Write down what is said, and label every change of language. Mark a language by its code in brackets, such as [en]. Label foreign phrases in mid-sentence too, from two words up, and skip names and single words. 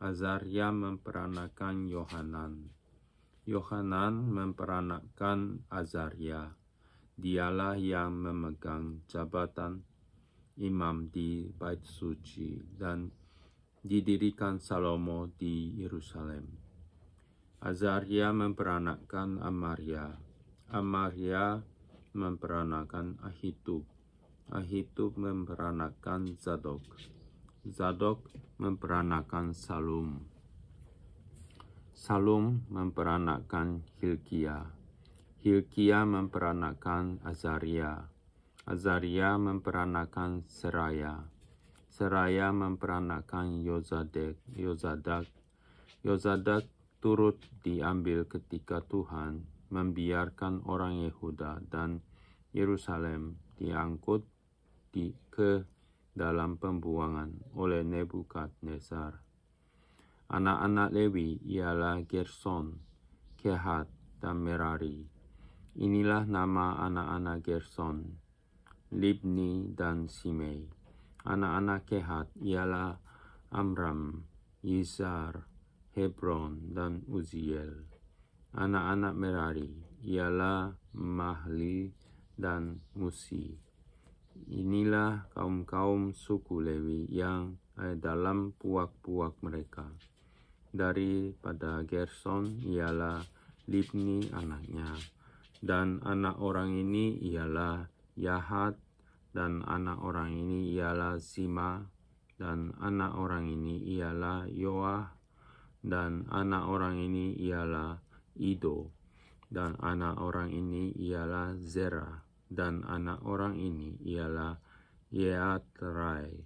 [id] Azaria memperanakkan Yohanan. Yohanan memperanakkan Azaria. Dialah yang memegang jabatan imam di Bait Suci dan didirikan Salomo di Yerusalem. Azaria memperanakkan Amaria. Amaria memperanakkan Ahitub. Ahitub memperanakkan Zadok. Zadok memperanakkan Salum. Salum memperanakkan Hilkia. Hilkia memperanakkan Azaria. Azaria memperanakkan Seraya. Seraya memperanakkan Yozadak. Yozadak turut diambil ketika Tuhan membiarkan orang Yehuda dan Yerusalem diangkut ke dalam pembuangan oleh Nebukadnezar. Anak-anak Lewi ialah Gerson, Kehat, dan Merari. Inilah nama anak-anak Gerson, Libni dan Simei. Anak-anak Kehat ialah Amram, Yizar, Hebron, dan Uziel. Anak-anak Merari ialah Mahli dan Musi. Inilah kaum-kaum suku Lewi yang dalam puak-puak mereka. Daripada Gerson ialah Libni anaknya, dan anak orang ini ialah Yahat, dan anak orang ini ialah Zima, dan anak orang ini ialah Yoah, dan anak orang ini ialah Ido, dan anak orang ini ialah Zerah, dan anak orang ini ialah Yeatrai.